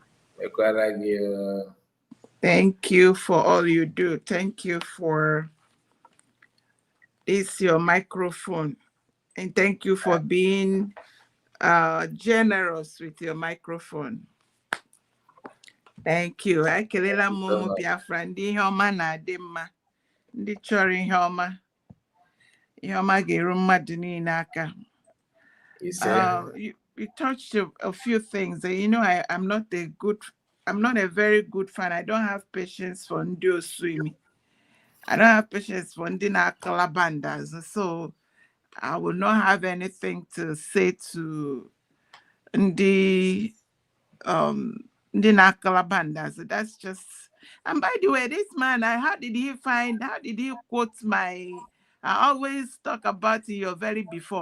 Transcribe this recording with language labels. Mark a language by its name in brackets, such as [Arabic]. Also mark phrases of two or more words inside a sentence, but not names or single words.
[English] Thank you for all you do. Thank you for this your microphone, and thank you for being generous with your microphone. Thank you. [Igbo] Ekelela Momo Biafra ndị ihe ọma na-adị mma, ndị chọrọ ihe ọma ga-eru mmadụ niile aka. [English] You touched a few things. You know, I'm not a very good fan. I don't have patience for [Igbo] ndị osumi. [English] I don't have patience for [Igbo] ndị na-akalabandas. [English] So I will not have anything to say to [Igbo] ndị nakalabandas. [English] That's just. And by the way, this man, how did he quote I always talk about your very before.